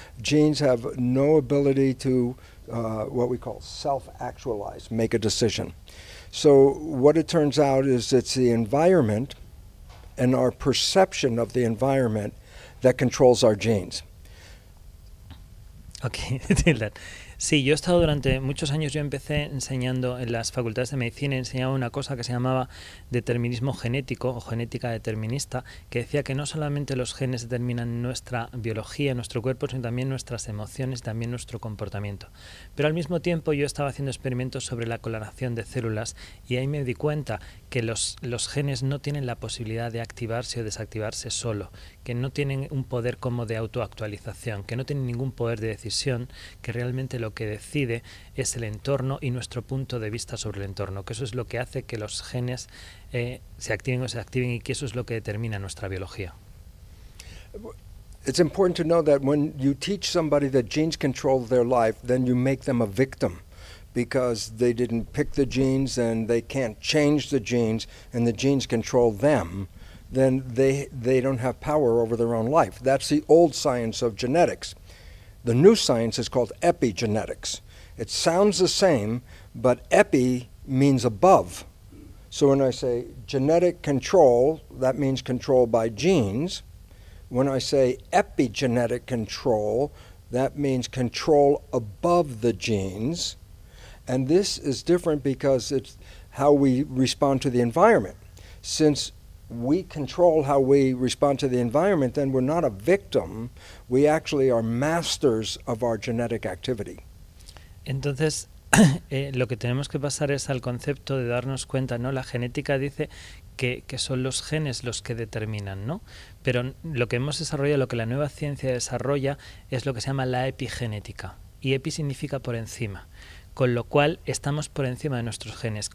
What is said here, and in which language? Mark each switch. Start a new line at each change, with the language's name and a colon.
English: Genes have no ability to what we call self-actualize, make a decision. So what it turns out is it's the environment and our perception of the environment that controls our genes. Okay, that.
Spanish: Sí, yo he estado durante muchos años, yo empecé enseñando en las facultades de medicina, enseñaba una cosa que se llamaba determinismo genético o genética determinista, que decía que no solamente los genes determinan nuestra biología, nuestro cuerpo, sino también nuestras emociones, también nuestro comportamiento. Pero al mismo tiempo yo estaba haciendo experimentos sobre la clonación de células y ahí me di cuenta que los genes no tienen la posibilidad de activarse o desactivarse solo, que no tienen un poder como de autoactualización, que no tienen ningún poder de decisión, que realmente lo que decide es el entorno y nuestro punto de vista sobre el entorno, que eso es lo que hace que los genes se activen o se activen y que eso es lo que determina nuestra biología.
English: It's important to know that when you teach somebody that genes control their life, then you make them a victim because they didn't pick the genes and they can't change the genes and the genes control them, then they don't have power over their own life. That's the old science of genetics. The new science is called epigenetics. It sounds the same, but epi means above. So when I say genetic control, that means control by genes. When I say epigenetic control, that means control above the genes. And this is different because it's how we respond to the environment. Since we control how we respond to the environment, then we're not a victim. We actually are masters of our genetic activity.
Spanish: Entonces, lo que tenemos que pasar es al concepto de darnos cuenta, ¿no? La genética dice que son los genes los que determinan, ¿no? Pero lo que hemos desarrollado, lo que la nueva ciencia desarrolla, es lo que se llama la epigenética. Y epi significa por encima. Con lo cual estamos por encima de nuestros genes.